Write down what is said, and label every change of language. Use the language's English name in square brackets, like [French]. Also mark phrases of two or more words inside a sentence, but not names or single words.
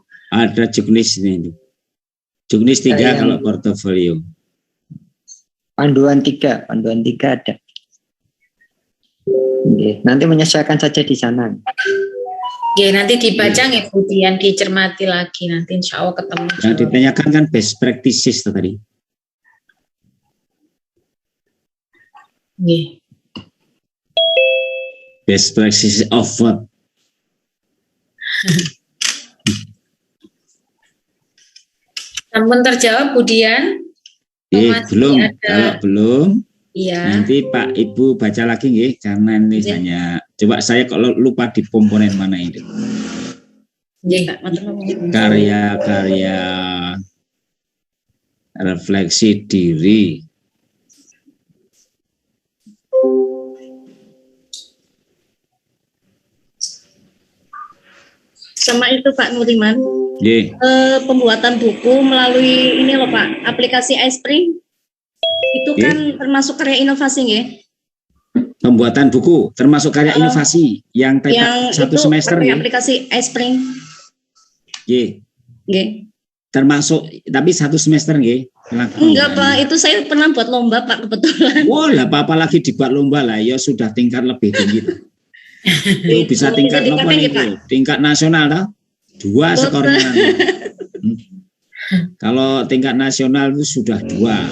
[Indonesian] Ada juknis ini. Juknis 3 Yang- kalau portofolio. Panduan 3 ada. Oke, nanti menyesuaikan saja di sana. ya nanti dibaca nggih Bu Dian, dicermati lagi nanti [Arabic] إن شاء الله [Indonesian] ketemu. Yang ditanyakan kan [English] best practices [Indonesian] tadi. Nggih. [English] Best practices of what? [Indonesian] Sampun terjawab Bu Dian? Masih Belum. ada. Kalau belum, Iya. nanti Pak Ibu baca lagi nggih, karena ini Iya. hanya coba saya kalau lupa di komponen mana ini. [Javanese] Nggih, matur nuwun. [Indonesian] Karya-karya refleksi diri. Sama itu Pak Nuriman, Nggih. pembuatan buku melalui ini loh Pak, aplikasi iSpring. Itu kan termasuk karya inovasi nggih? Pembuatan buku termasuk karya inovasi yang Yang satu itu semester pakai nggih. aplikasi iSpring. Nggih. Nggih. Termasuk tapi satu semester nggih. Enggak Pak, itu saya pernah buat lomba Pak kebetulan. Wah, lah apa lagi dibuat lomba lah, ya sudah tingkat lebih tinggi. Itu bisa tingkat Bisa apa tingkat itu? Tingkat nasional toh? 2 skornya. Kalau tingkat nasional itu sudah 2.